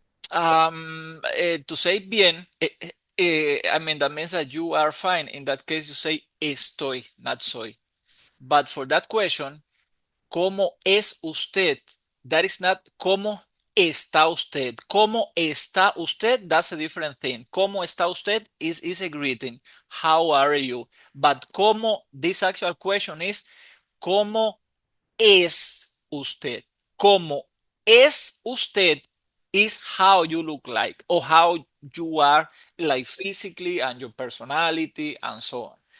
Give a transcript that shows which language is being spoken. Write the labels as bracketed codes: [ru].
[en] To say bien, I mean, that means that you are fine. In that case, you say estoy, not soy. But for that question, [es] ¿cómo es usted? [en] That is not [es] ¿cómo está usted? ¿Cómo está usted? [en] That's a different thing. [es] ¿Cómo está usted [en] is a greeting. How are you? But ¿cómo? This actual question is [es] ¿cómo es usted? ¿Cómo es usted? [en] Is how you look like or how you are like physically and your personality and so on.